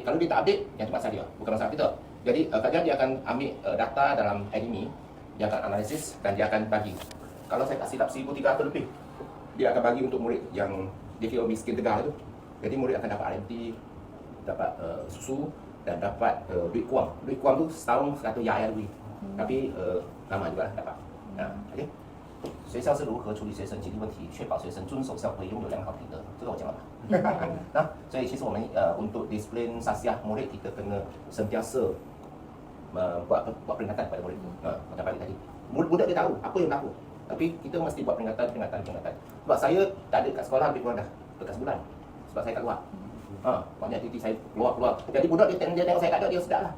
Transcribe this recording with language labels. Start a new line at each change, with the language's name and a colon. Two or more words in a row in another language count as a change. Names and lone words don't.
Malay: Kalau dia tak update, yang tu masalah dia, bukan masalah kita. Jadi kajian dia akan ambil data dalam IDMI, dia akan analisis dan dia akan bagi. Kalau saya tak silap 1,300 lebih, dia akan bagi untuk murid yang dia kira miskin tegar tu. Jadi murid akan dapat RMT, dapat susu dan dapat duit kuang. Duit kuang tu setahun 100 yaya lebih. Tapi lama juga lah dapat.
English: OK。
Chinese: 学校是如何处理学生纪律问题，确保学生遵守校规，拥有良好品德？这个我讲了吧。
Malay: Nah,
Chinese: 所以其实我们
Malay: untuk disiplin sasiah murid kita kena sentiasa buat peringatan kepada murid. Macam balik tadi, budak dia tahu apa yang berlaku, tapi kita mesti buat peringatan. Sebab saya tak ada kat sekolah lebih kurang dah bekas bulan, sebab saya kat luar. Banyak aktiviti saya keluar. Jadi budak dia tengok saya tak ada, dia sedap lah.